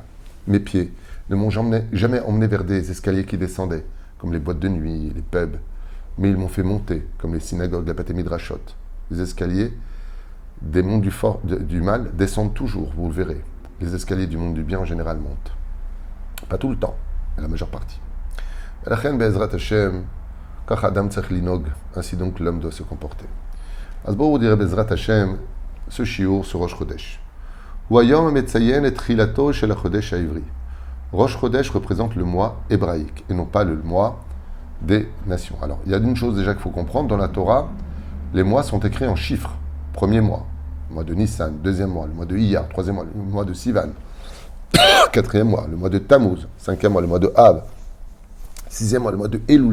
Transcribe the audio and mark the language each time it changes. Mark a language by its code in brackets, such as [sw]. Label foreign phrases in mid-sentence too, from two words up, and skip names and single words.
[fr] Mes pieds ne m'ont jamais emmené vers des escaliers qui descendaient, comme les boîtes de nuit, les pubs, mais ils m'ont fait monter, comme les synagogues, la Beth Midrashot. Les escaliers des mondes du mal descendent toujours, vous le verrez. Les escaliers du monde du bien en général montent. Pas tout le temps, mais la majeure partie. Ainsi donc l'homme doit se comporter. [he] אז בואו נראה בעזרת השם ce שיעור sur Rosh Chodesh. הוא היום המציין את תחילתו של החודש העברי. [fr] Rosh Chodesh représente le mois hébraïque et non pas le mois des nations. Alors, il y a une chose déjà qu'il faut comprendre. Dans la Torah, les mois sont écrits en chiffres. Premier mois, le mois de Nissan. Deuxième mois, le mois de Iyar. Troisième mois, le mois de Sivan. Quatrième mois, le mois de Tammuz. Cinquième mois, le mois de Av. Sixième mois, le mois de Elul.